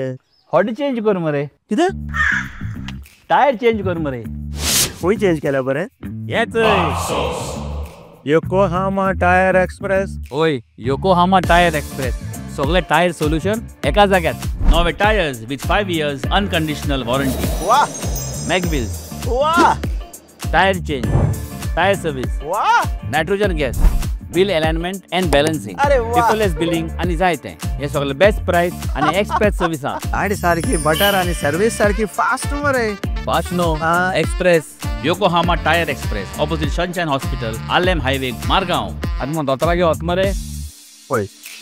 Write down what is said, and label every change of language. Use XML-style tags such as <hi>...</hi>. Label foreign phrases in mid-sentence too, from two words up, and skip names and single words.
<kok>हॉडी चेंज कर मरे कितें टायर चेंज कर मरे खंय चेंज केला बरे येच योकोहामा टायर एक्सप्रेस ओय योकोहामा टायर एक्सप्रेस सगळे</kok> <en>tyre solution</en> <kok>एका जाग्यात नवे</kok> <en>tyres with 5 years unconditional warranty वाह</en> <kok>मॅगविल्स वाह</kok> <en>tyre change tyre service वाह nitrogen gas bill alignment and balancing अरे वाह paperless billing</en> <kok>आणि जायते हे सगळे</kok> <en>best price</en> <kok>आणि</kok> <en>express service</en> <kok>आणि सारखी बटर आणि सर्विस सारखी फास्ट मरे फास्ट नो एक्सप्रेस योकोहामा टायर एक्सप्रेस ऑपोजिट सनशाइन हॉस्पिटल आलेम हायवे मारगांव आणि मग दोतरा घेवत मरे पळय</kok>